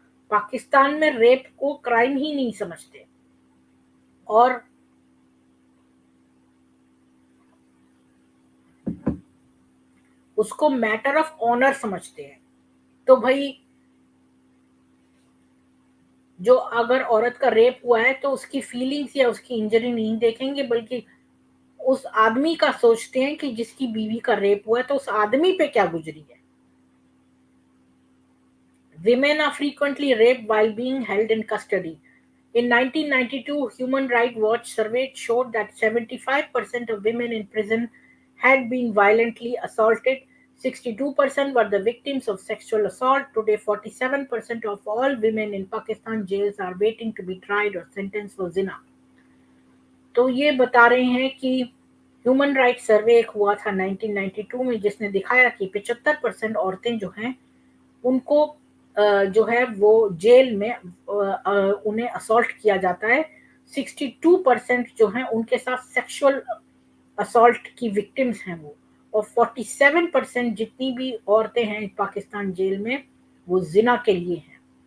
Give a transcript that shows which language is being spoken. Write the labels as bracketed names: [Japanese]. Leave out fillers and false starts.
[Hindi] पाकिस्तान में रेप को क्राइम ही नहीं समझते, और उसको मैटर ऑफ ऑनर समझते हैं। तो भाई, जो अगर औरत का रेप हुआ है तो उसकी फीलिंग्स या उसकी इंजरी नहीं देखेंगे, बल्कि उस आदमी का सोचते हैं कि जिसकी बीवी का रेप हुआ है तो उस आदमी पे क्या गुजरी है। [English] Women are frequently raped while being held in custody. In 1992, Human Rights Watch survey showed that 75% of women in prison had been violently assaulted. 62% were the victims of sexual assault. Today, 47% of all women in Pakistan jails are waiting to be tried or sentenced for zina. [Hindi] तो ये बता रहे हैं कि human rights सर्वे एक हुआ था 1992 में, जिसने दिखाया कि 75% औरतें जो हैं उनको जो है वो जेल में उन्हें असॉल्ट किया जाता है। 62% जो हैं उनके साथ सेक्सुअल असॉल्ट की विक्टिम्स हैं वो, और 47% जितनी भी औरतें हैं पाकिस्तान जेल में वो जिना के लिए हैं।